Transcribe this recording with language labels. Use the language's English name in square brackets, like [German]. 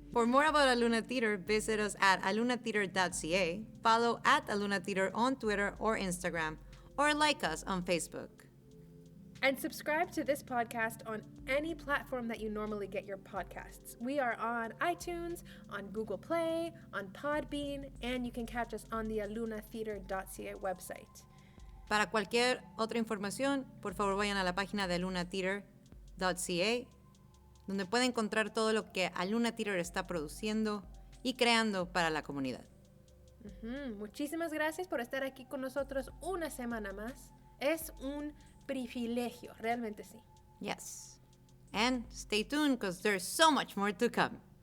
[English] For more about Aluna Theatre, visit us at alunatheatre.ca, follow at Aluna Theatre on Twitter or Instagram, or like us on Facebook. And subscribe to this podcast on any platform that you normally get your podcasts. We are on iTunes, on Google Play, on Podbean, and you can catch us on the alunatheatre.ca website. [Spanish] Para cualquier otra información, por favor vayan a la página de alunatheatre.ca, donde pueden encontrar todo lo que Aluna Theatre está produciendo y creando para la comunidad. Muchísimas gracias por estar aquí con nosotros una semana más. Es un privilegio, realmente sí. [English] Yes. And stay tuned because there's so much more to come.